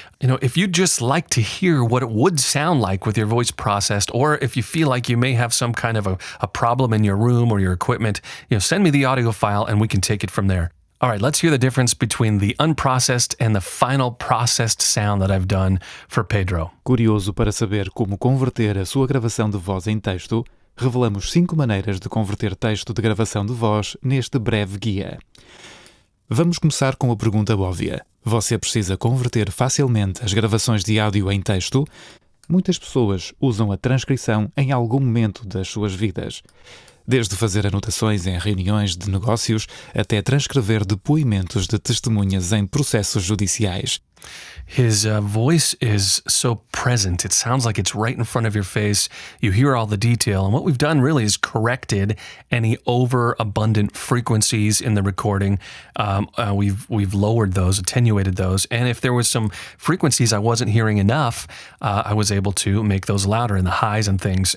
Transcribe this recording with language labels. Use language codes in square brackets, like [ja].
[en] If you just like to hear what it would sound like with your voice processed, or if you feel like you may have some kind of a problem in your room or your equipment, send me the audio file and we can take it from there. All right, let's hear the difference between the unprocessed and the final processed sound that I've done for Pedro. [pt] Curioso para saber como converter a sua gravação de voz em texto, revelamos 5 maneiras de converter texto de gravação de voz neste breve guia. Vamos começar com a pergunta óbvia. Você precisa converter facilmente as gravações de áudio em texto? Muitas pessoas usam a transcrição em algum momento das suas vidas. Desde fazer anotações em reuniões de negócios até transcrever depoimentos de testemunhas em processos judiciais. [en] His voice is so present. It sounds like it's right in front of your face. You hear all the detail. And what we've done really is corrected any overabundant frequencies in the recording. We've lowered those, attenuated those. And if there was some frequencies I wasn't hearing enough, I was able to make those louder in the highs and things.